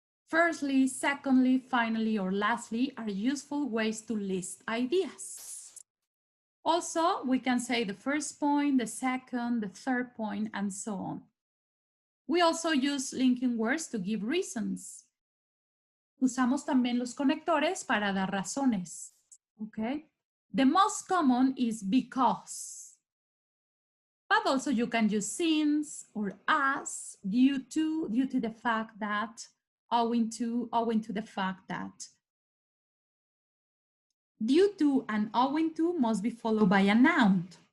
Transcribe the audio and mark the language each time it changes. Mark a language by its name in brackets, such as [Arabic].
[English] Firstly, secondly, finally, or lastly are useful ways to list ideas. Also, we can say the first point, the second, the third point, and so on. We also use linking words to give reasons. [Spanish] Usamos también los conectores para dar razones. [English] Okay? The most common is because. But also you can use since or as, due to the fact that, owing to the fact that. Due to and owing to must be followed by a noun.